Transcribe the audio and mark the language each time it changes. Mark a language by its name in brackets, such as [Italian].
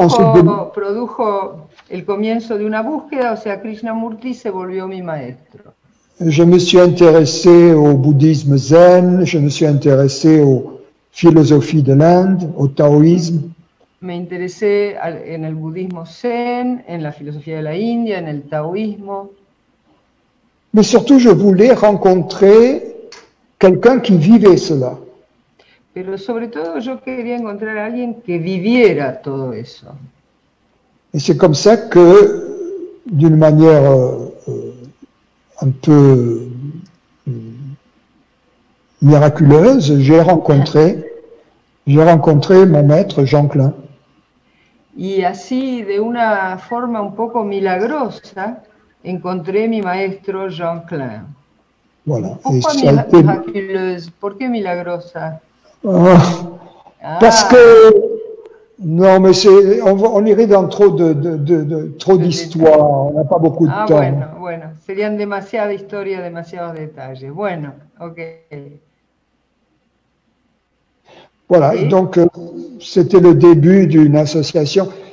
[French] Ensuite, [Spanish] produjo el comienzo de una búsqueda, o sea, Krishnamurti se volvió mi maestro. [French] Je me suis intéressé au bouddhisme zen, je me suis intéressé aux philosophies de l'Inde, au taoïsme. [Spanish] Me interesé en el budismo zen, en la filosofía de la India, en el taoísmo. [French] Mais surtout, je voulais rencontrer quelqu'un qui vivait cela. [Spanish] Pero sobre todo yo quería encontrar a alguien que viviera todo eso. [French] Et c'est comme ça que, d'une manière un peu miraculeuse, j'ai rencontré mon maître Jean Klein. [Spanish] Y así, de una forma un poco milagrosa, encontré mi maestro Jean Klein. [French] Voilà. [Spanish] Un poco miraculeuse. ¿Por qué milagrosa? [French] Parce que non, mais on irait dans trop d'histoires. On n'a pas beaucoup de temps. [Spanish] Bueno, serían demasiada historia, demasiados detalles. Bueno, ok. [French] Voilà, et donc c'était le début d'une association.